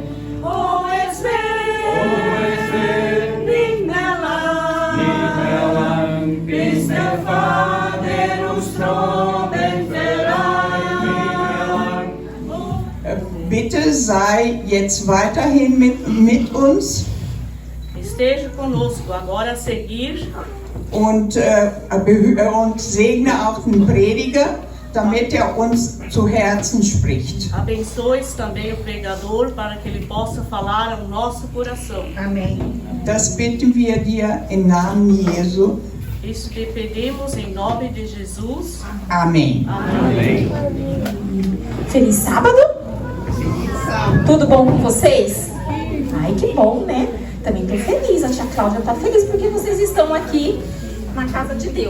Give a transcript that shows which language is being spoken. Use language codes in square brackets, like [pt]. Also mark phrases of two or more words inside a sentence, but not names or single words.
[de] Oh, es wird nicht mehr lang, bis der Vater uns Droben verlangt. Bitte sei jetzt weiterhin mit uns [pt] Esteja conosco agora a seguir [de] und segne auch den Prediger, damit uns zu Herzen spricht. [pt] abençoe também o pregador para que ele possa falar ao nosso coração. Amém. [de] Das bitten wir dir im Namen Jesu. [pt] Isso te pedimos em nome de Jesus. Amém. Amém. Feliz sábado? Tudo bom com vocês? Ai, que bom, né? Também tô feliz, a tia Cláudia tá feliz porque vocês estão aqui na casa de Deus.